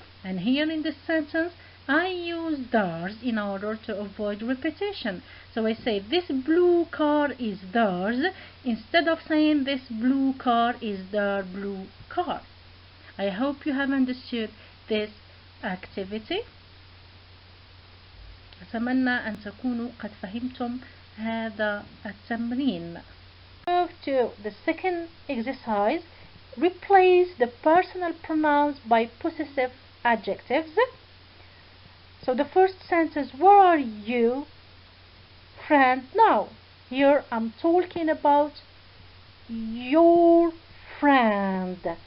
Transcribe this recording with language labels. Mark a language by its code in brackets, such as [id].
[en] And here in this sentence, I use theirs in order to avoid repetition. So I say this blue car is theirs instead of saying this blue car is their blue car. I hope you have understood this activity. [ar] أتمنى أن تكونوا قد فهمتم هذا التمرين. [en] Move to the second exercise. Replace the personal pronouns by possessive adjectives. So the first sentence, where are you, friend? Now, here I'm talking about your friend.